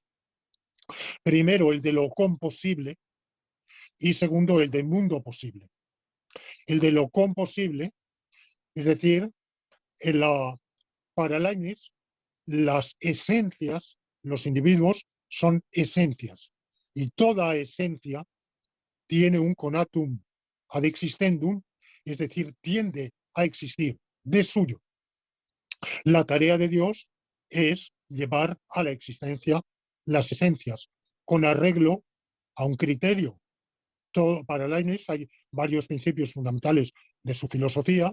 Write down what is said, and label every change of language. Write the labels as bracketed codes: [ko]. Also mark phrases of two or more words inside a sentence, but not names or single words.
[es] Primero, el de lo composible y segundo, el de mundo posible. El de lo composible, es decir, para Leibniz, las esencias, los individuos son esencias y toda esencia tiene un [la] conatum ad existendum, [es] es decir, tiende a existir de suyo. La tarea de Dios es llevar a la existencia las esencias con arreglo a un criterio. Para Leibniz hay varios principios fundamentales de su filosofía.